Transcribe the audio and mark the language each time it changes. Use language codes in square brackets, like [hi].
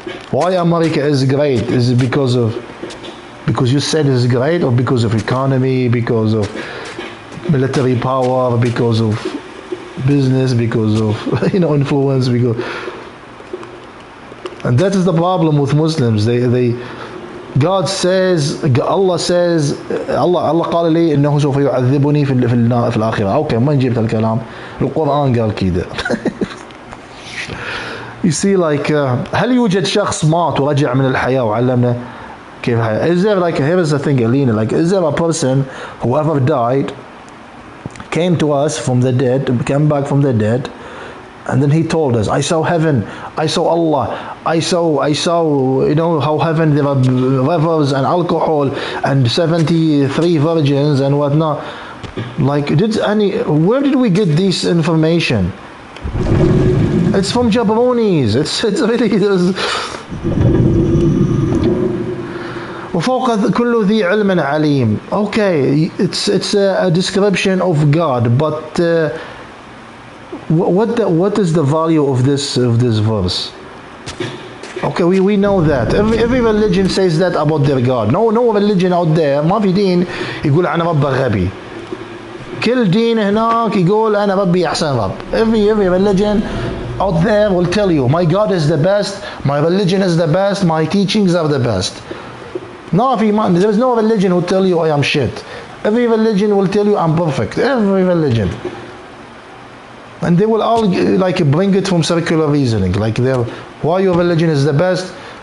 [en] Why America is great? Is it because you said it's great, or because of economy, because of military power, because of business, because of influence, because. And that is the problem with Muslims. God says, Allah says, Allah [ar] قال لي إنه سوف يعذبني في الآخرة. أوكي، ما جبت الكلام، القرآن قال كده. [en] You see, like, [ar] هل يوجد شخص مات ورجع من الحياة وعلمنا كيف الحياة? [en] Is there, like, here is the thing, Alina, like, is there a person who ever died, came to us from the dead, came back from the dead, and then he told us, I saw heaven, I saw Allah, I saw, how heaven there are rivers and alcohol and 73 virgins and whatnot. Like, where did we get this information? It's from Jabronis. It's really. [ar] وفوق كل ذي علم عليم. [en] Okay, it's a description of God, but what is the value of this verse? Okay, we know that every religion says that about their God. No religion out there [ar] ما في دين يقول أنا رب غبي. كل دين هناك يقول أنا ربي أحسن رب. [en] Every religion out there will tell you my God is the best, my religion is the best, my teachings are the best. There is no religion who will tell you I am shit. Every religion will tell you I'm perfect. Every religion. And they will all like bring it from circular reasoning. Like why your religion is the best?